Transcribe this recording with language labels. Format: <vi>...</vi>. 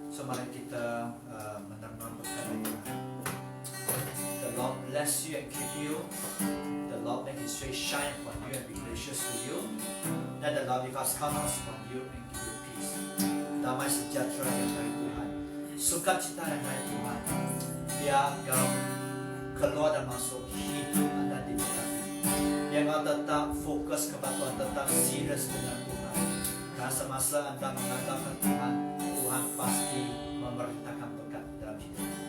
<id>mari kita menerima berkat dari Tuhan.</id> <en>The Lord bless you and keep you. The Lord make His face shine upon you and be gracious to you. Let the Lord lift His countenance upon you and give you peace.</en> <id>Damai sejahtera yang dari Tuhan, sukacita yang dari Tuhan, biar engkau keluar dan masuk hidup Anda diberkati. Biar engkau tetap fokus kepada Tuhan, tetap serius dengan Tuhan. Karena semasa Anda mengandalkan Tuhan, Tuhan pasti memerintahkan berkat dalam hidup.</id>